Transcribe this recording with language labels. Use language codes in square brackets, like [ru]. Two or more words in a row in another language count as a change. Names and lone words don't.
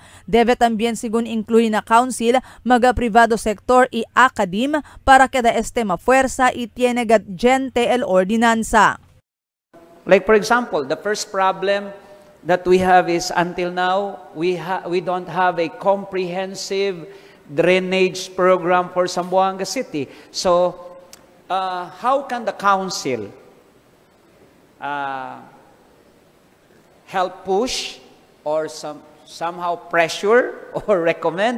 [cbk] Debe también según incluir na council mga privado sector y academ para que da estema fuerza y tiene gente el ordinanza. [en] Like for example, the first problem that we have is until now we don't have a comprehensive drainage program for Zamboanga City. So how can the council help push or somehow pressure or recommend?